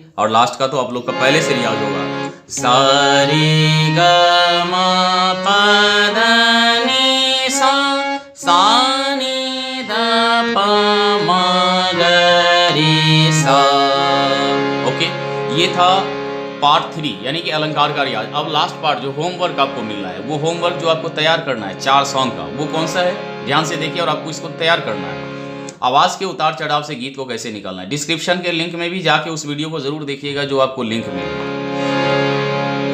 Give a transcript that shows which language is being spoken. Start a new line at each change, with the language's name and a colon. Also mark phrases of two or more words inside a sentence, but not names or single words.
Hindi: और लास्ट का तो आप लोग का पहले से रियाज होगा, सा रे ग म प ध नी सा नी ध प म ग रे सा। ओके, ये था पार्ट 3 यानी कि अलंकार का रियाज। अब लास्ट पार्ट जो होमवर्क आपको मिल रहा है, वो होमवर्क जो आपको तैयार करना है 4 सॉन्ग का, वो कौन सा है ध्यान से देखिए और आपको इसको तैयार करना है। आवाज़ के उतार चढ़ाव से गीत को कैसे निकालना है, डिस्क्रिप्शन के लिंक में भी जाके उस वीडियो को जरूर देखिएगा जो आपको लिंक मिलेगा।